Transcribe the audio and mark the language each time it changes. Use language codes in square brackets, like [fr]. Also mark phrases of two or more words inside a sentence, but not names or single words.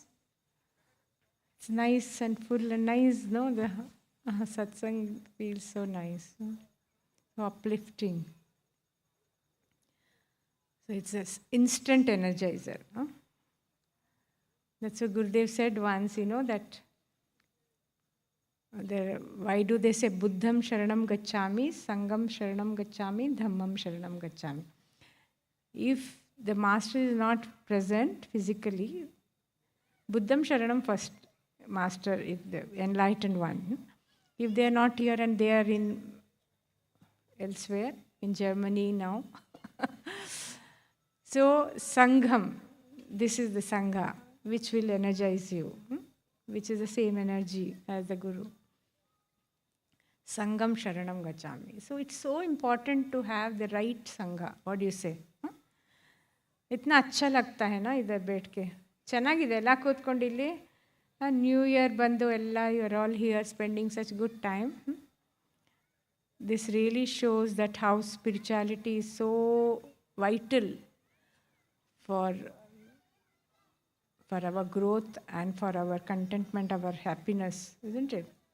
[en] It's nice and full and nice, the satsang feels so nice. So uplifting. So it's an instant energizer. That's what Gurudev said once, that why do they say [pi] Buddham Sharanam Gacchami, Sangam Sharanam Gacchami, Dhammam Sharanam Gacchami? [en] If the master is not present physically, [pi] Buddham Sharanam [en] first, master, if the enlightened one. If they are not here and they are in elsewhere, in Germany now. So, Sangham, this is the Sangha, which will energize you. which is the same energy as the Guru. [pi] Sangam Sharanam Gachami. So it's so important to have the right Sangha. What do you say? [hi] इतना अच्छा लगता है ना इधर बैठ के [kn] ಚೆನ್ನಾಗಿದೆ ಎಲ್ಲ ಕೂತ್ಕೊಂಡು ಇಲ್ಲಿ [en] new year [kn] ಬಂದು ಎಲ್ಲ [en] you are all here spending such good time this really shows that how spirituality is so vital for [pi] our growth and for our contentment, our happiness, isn't it?